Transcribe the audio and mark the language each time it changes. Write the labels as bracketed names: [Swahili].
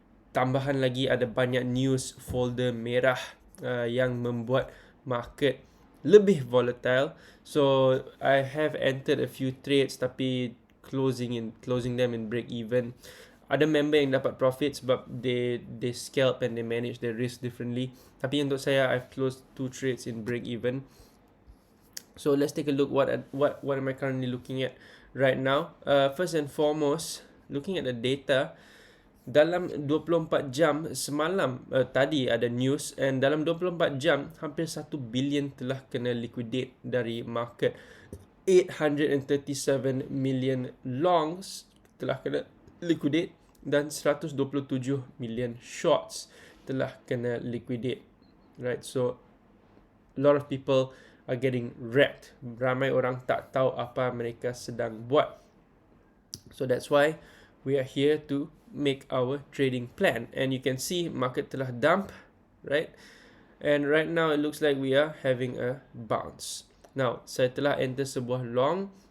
[Malay] Tambahan lagi ada banyak news folder merah yang membuat market lebih volatile. [English] So I have entered a few trades tapi closing them in break even. [Malay] Ada member yang dapat profit sebab [English] they scalp and they manage their risk differently. [Malay] Tapi untuk saya, [English] I've closed 2 trades in break even. So let's take a look what am I currently looking at right now. First and foremost, looking at the data, [Malay] dalam 24 jam semalam tadi ada news, and dalam 24 jam hampir 1 billion telah kena liquidate dari market. 837 million longs telah kena liquidate, dan 127 million shorts telah kena liquidate. [English] Right, so a lot of people are getting wrecked. [Malay] Ramai orang tak tahu apa mereka sedang buat. [English] So that's why we are here to make our trading plan. And you can see market telah dump, right? And right now it looks like we are having a bounce. [Malay] Now, saya telah enter sebuah long.